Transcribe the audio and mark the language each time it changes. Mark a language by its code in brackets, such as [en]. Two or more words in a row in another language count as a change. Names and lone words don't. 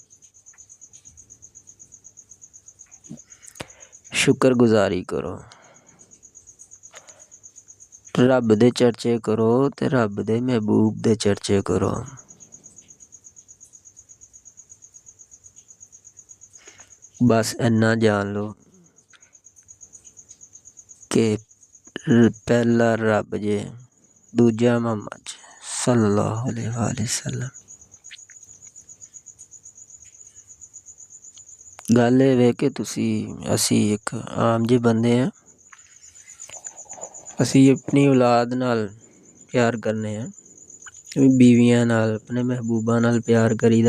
[pa] شکرگزاری کرو، رب دے چرچے کرو تے رب دے محبوب دے چرچے کرو. بس اینا جان لو کہ پہلا رب جے، دوجا محمد [ar] صلى الله عليه وسلم. [pa] گل ایہ وے کہ اسی ایک عام جے بندے ہیں، اسی اپنی اولاد نال پیار کرنے ہیں، بیویاں نال اپنے محبوبہ نال پیار کریدا.